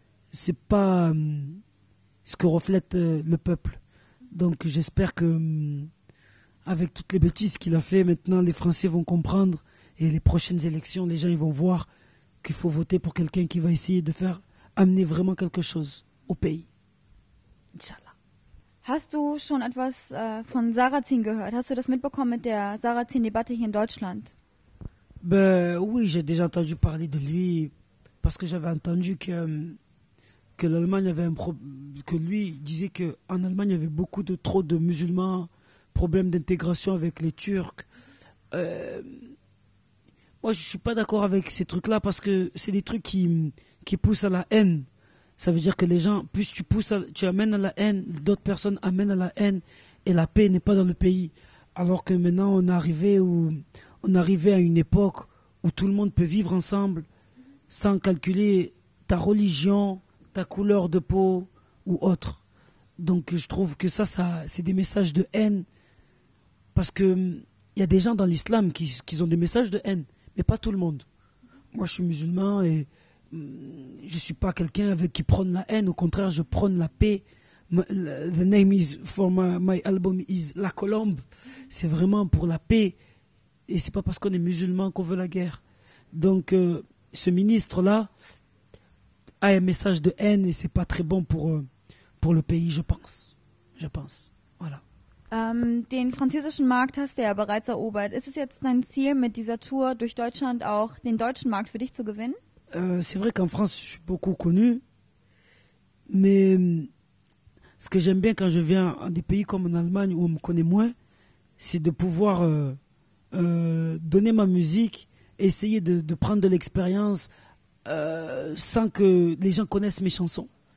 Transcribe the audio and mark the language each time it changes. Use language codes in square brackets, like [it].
[fr] C'est pas ce que reflète le peuple. Donc j'espère que avec toutes les bêtises qu'il a fait, maintenant les Français vont comprendre et les prochaines élections, les gens ils vont voir qu'il faut voter pour quelqu'un qui va essayer de faire amener vraiment quelque chose au pays. Inch'Allah. [de] Hast du schon etwas von Sarrazin gehört? Hast du das mitbekommen mit der Sarrazin-Debatte hier in Deutschland? [fr] Ben oui, j'ai déjà entendu parler de lui parce que j'avais entendu que l'Allemagne avait que lui disait qu'en Allemagne il y avait trop de musulmans, problème d'intégration avec les Turcs. Moi je suis pas d'accord avec ces trucs-là parce que c'est des trucs qui poussent à la haine. Ça veut dire que les gens, plus tu amènes à la haine, d'autres personnes amènent à la haine et la paix n'est pas dans le pays. Alors que maintenant on est arrivé à une époque où tout le monde peut vivre ensemble sans calculer ta religion, ta couleur de peau ou autre. Donc je trouve que ça c'est des messages de haine parce que il y a des gens dans l'islam qui ont des messages de haine, mais pas tout le monde. Moi je suis musulman et je suis pas quelqu'un avec qui prône la haine, au contraire je prône la paix. [en] The name is for my album is La Colombe. [fr] C'est vraiment pour la paix et c'est pas parce qu'on est musulman qu'on veut la guerre. Donc ce ministre là a un message de haine et c'est pas très bon pour le pays, je pense. Voilà. [de] Den französischen Markt hast du ja bereits erobert. Ist es jetzt dein Ziel, mit dieser Tour durch Deutschland auch den deutschen Markt für dich zu gewinnen? [fr] C'est vrai qu'en France, je suis beaucoup connu, mais ce que j'aime bien quand je viens à des pays comme en Allemagne où on me connaît moins, c'est de pouvoir donner ma musique, essayer de prendre de l'expérience sans que les gens connaissent mes chansons.